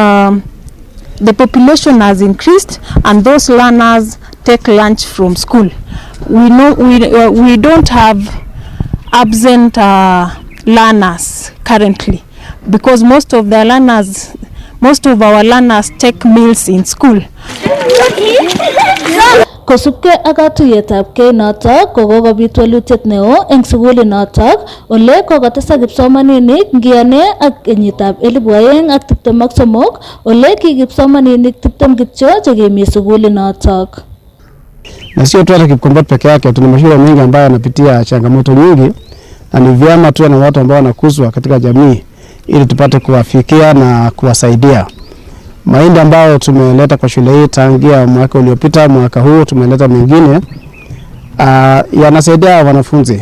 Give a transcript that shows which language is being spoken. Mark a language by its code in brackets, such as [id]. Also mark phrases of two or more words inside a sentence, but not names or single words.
[en] But nowadays, the population has increased and those learners take lunch from school. We know we don't have absent learners currently, because most of our learners take meals in school. [kln] Kosubke ak katuiyetab kei notok kokobit walutiet neo eng sukulit notok ole kokotesak kipsomaninik ngiyane ak kenyitab 2023 ole ki kipsomaninik 20 kityo chekimi sukulit notok. [sw] Na sio tu hata Kipkombot peke yake, tuna mashule mengi ambayo yanapitia changamoto nyingi, na ni vyema tuwe na watu ambao wanakuzwa katika jamii ili tupate kuwafikia na kuwasaidia. Mahindi ambayo tumeleta kwa shule hii tangia mwaka uliopita, mwaka huu tumeleta mengine, yanasaidia wanafunzi.